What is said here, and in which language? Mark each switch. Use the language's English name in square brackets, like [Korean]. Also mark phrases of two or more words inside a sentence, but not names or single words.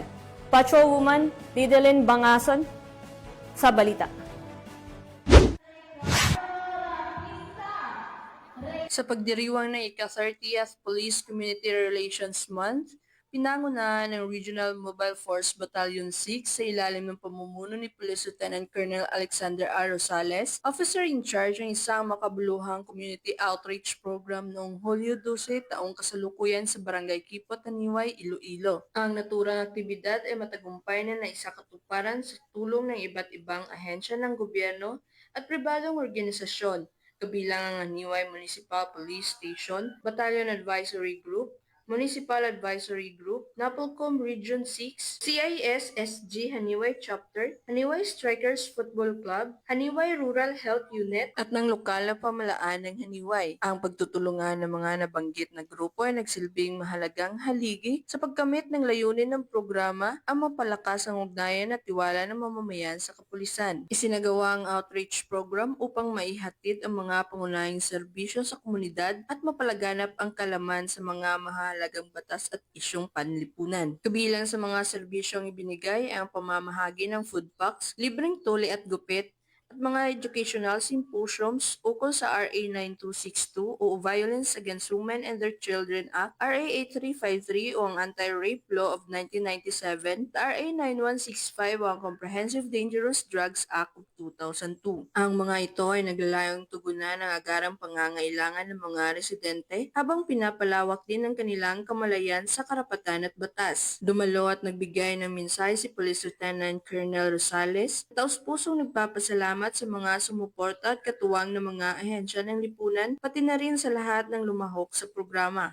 [Filipino] Patrolwoman Lidalyn Bangason sa balita. Sa pagdiriwang ng ika-30th Police Community Relations Month, pinangunahan ng Regional Mobile Force Battalion 6 sa ilalim ng pamumuno ni Police Lieutenant Colonel Alexander A. Rosales, [English] officer in charge [Filipino] ng isang makabuluhang [English] community outreach program [Filipino] noong Hulyo 12 taong kasalukuyan sa Barangay Kipot, Haniway, Iloilo. Ang naturang aktibidad ay matagumpay na naisakatuparan sa tulong ng iba't ibang ahensya ng gobyerno at pribadong organisasyon, kabilang ang Haniway Municipal Police Station, Battalion Advisory Group, Municipal Advisory Group, Napolcom Region 6, CIS-SG Haniway Chapter, Haniway Strikers Football Club, Haniway Rural Health Unit, at ng lokal na pamalaan ng Haniway. Ang pagtutulungan ng mga nabanggit na grupo ay nagsilbing mahalagang haligi sa pagkamit ng layunin ng programa ang mapalakas ang ugnayan at tiwala ng mamamayan sa kapulisan. Isinagawa ang [English] outreach program [Filipino] upang maihatid ang mga pangunahing serbisyo sa komunidad at mapalaganap ang kalaman sa mga mahalagang batas at isyong panlipunan. Kabilang sa mga serbisyong ibinigay ay ang pamamahagi ng [English] food packs, [Filipino] libreng tuli at gupit, at mga [English] educational symposiums [Filipino] ukol sa RA 9262 o Violence Against Women and Their Children Act, RA 8353 o ang Anti-Rape Law of 1997, at RA 9165 o ang Comprehensive Dangerous Drugs Act of 2002. Ang mga ito ay naglalayong tugunan ang agarang pangangailangan ng mga residente habang pinapalawak din ang kanilang kamalayan sa karapatan at batas. Dumalo at nagbigay ng mensahe si Police Lieutenant Colonel Rosales, taos-pusong nagpapasalamat pasasalamat sa mga sumuporta at katuwang ng mga ahensya ng lipunan, pati na rin sa lahat ng lumahok sa programa.